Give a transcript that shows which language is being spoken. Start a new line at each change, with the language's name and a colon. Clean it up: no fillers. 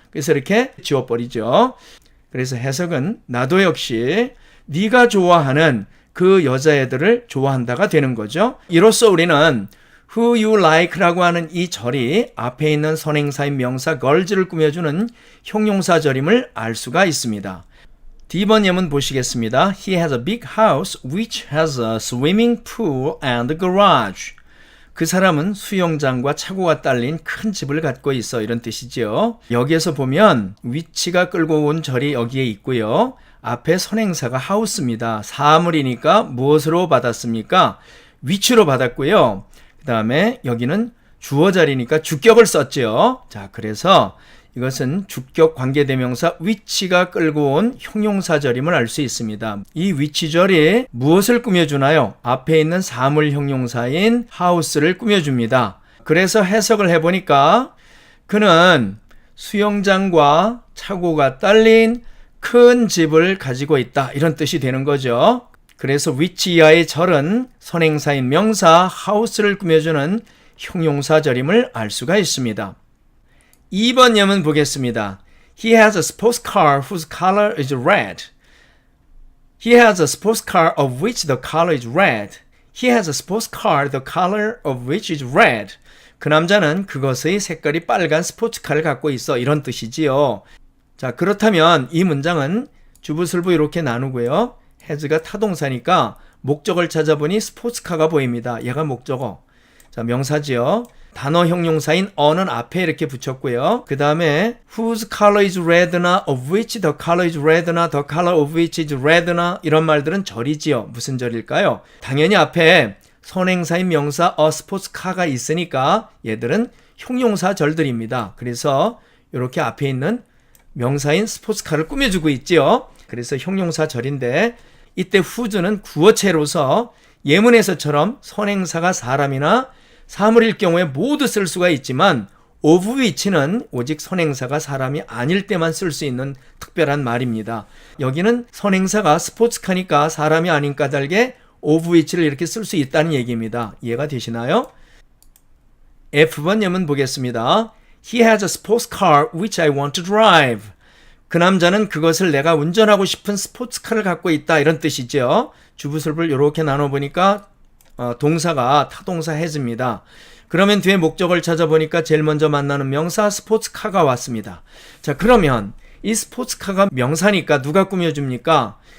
Korean: 그래서 이렇게 지워버리죠. 그래서 해석은 나도 역시 네가 좋아하는 그 여자애들을 좋아한다가 되는 거죠. 이로써 우리는
English: who you like
Korean: 라고 하는 이 절이 앞에 있는 선행사인 명사 girls를 꾸며주는 형용사절임을 알 수가 있습니다. D번 예문 보시겠습니다.
English: He has a big house which has a swimming pool and a garage.
Korean: 그 사람은 수영장과 차고가 딸린 큰 집을 갖고 있어 이런 뜻이지요. 여기에서 보면 which가 끌고 온 절이 여기에 있고요. 앞에 선행사가 house입니다. 사물이니까 무엇으로 받았습니까? which로 받았고요. 그 다음에 여기는 주어 자리니까 주격을 썼죠. 자, 그래서 이것은 주격 관계대명사 which가 끌고 온 형용사절임을 알 수 있습니다. 이 which절이 무엇을 꾸며주나요? 앞에 있는 사물 형용사인 house를 꾸며줍니다. 그래서 해석을 해보니까 그는 수영장과 차고가 딸린 큰 집을 가지고 있다 이런 뜻이 되는 거죠. 그래서 which 이하의 절은 선행사인 명사 house를 꾸며주는 형용사절임을 알 수가 있습니다. 2번 예문 보겠습니다.
English: He has a sports car whose color is red. He has a sports car of which the color is red. He has a sports car the color of which is red.
Korean: 그 남자는 그것의 색깔이 빨간 스포츠카를 갖고 있어. 이런 뜻이지요. 자, 그렇다면 이 문장은 주부술부 이렇게 나누고요. has가 타동사니까 목적을 찾아보니 스포츠카가 보입니다. 얘가 목적어. 자, 명사지요. 단어 형용사인 어는 앞에 이렇게 붙였고요. 그 다음에
English: whose color is red
Korean: 나
English: of which the color is red나 the color of which is red
Korean: 나 이런 말들은 절이지요. 무슨 절일까요? 당연히 앞에 선행사인 명사 a sports car가 있으니까 얘들은 형용사 절들입니다. 그래서 이렇게 앞에 있는 명사인 스포츠카를 꾸며주고 있지요. 그래서 형용사 절인데 이때 whose는 구어체로서 예문에서처럼 선행사가 사람이나 사물일 경우에 모두 쓸 수가 있지만 of which는 오직 선행사가 사람이 아닐 때만 쓸 수 있는 특별한 말입니다. 여기는 선행사가 스포츠카니까 사람이 아닌 까닭에 of which를 이렇게 쓸 수 있다는 얘기입니다. 이해가 되시나요? F번 예문 보겠습니다.
English: He has a sports car which I want to drive.
Korean: 그 남자는 그것을 내가 운전하고 싶은 스포츠카를 갖고 있다. 이런 뜻이죠. 주부술부를 이렇게 나눠보니까 동사가 타동사 has입니다. 그러면 뒤에 목적을 찾아보니까 제일 먼저 만나는 명사 스포츠카가 왔습니다. 자, 그러면 이 스포츠카가 명사니까 누가 꾸며줍니까?